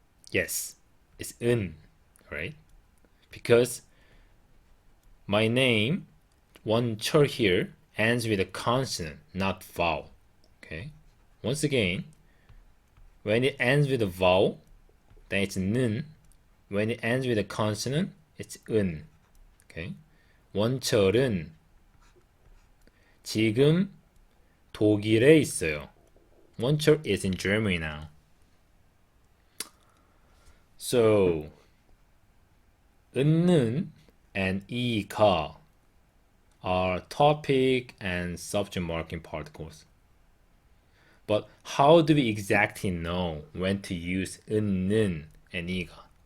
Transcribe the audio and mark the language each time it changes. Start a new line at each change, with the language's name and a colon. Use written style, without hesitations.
English: Yes, it's 은, right? Because my name, 원철 here, ends with a consonant, not vowel. Okay. Once again, when it ends with a vowel, then it's 는. When it ends with a consonant, it's 은. Okay.
Korean: 원철은 지금 독일에 있어요.
English: 원철 is in Germany now. So, 은는 and 이가 are topic and subject marking particles. But how do we exactly know when to use 은는 and 이가?